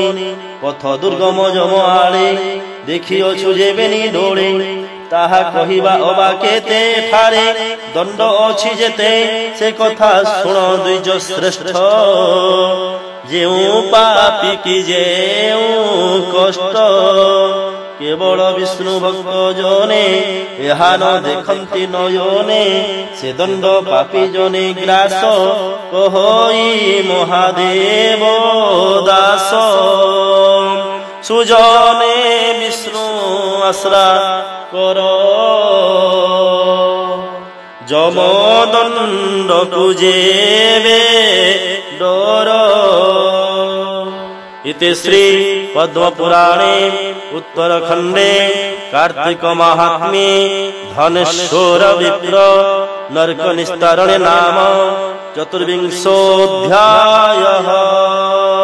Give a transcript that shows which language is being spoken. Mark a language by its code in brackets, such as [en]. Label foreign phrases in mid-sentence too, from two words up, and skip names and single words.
[or] ପଥ ଦୁର୍ଗମ ଯମ ଆଳେ ଦେଖିଅଛୁ ଯେବେନି ଡୋଳେ। ତାହା କହିବା ଅବା କେତେ ଠାରେ ଦଣ୍ଡ ଅଛି ଯେତେ। ସେ କଥା ଶୁଣ ଦ୍ୱିଜ ଶ୍ରେଷ୍ଠ। ଯେଉଁ ପାପି କି ଯେଉଁ କଷ୍ଟ କେବଳ ବିଷ୍ଣୁ ଭକ୍ତ ଜନେ ଏହା ନ ଦେଖନ୍ତି ନୟନେ ସେ ଦଣ୍ଡ ପାପୀ ଜନେ ଗ୍ରାସ କହଇ ମହାଦେବ ଦାସ ସୁଜନେ ବିଷ୍ଣୁ ଆଶ୍ରା କର ଯମଦଣ୍ଡକୁ ଯେବେ ଡର। [sa] इति श्री पद्म पुराणे उत्तरखंडे कार्तिक महात्म्ये धनेश्वर विप्र नरक निस्तारण नाम 24 अध्यायः।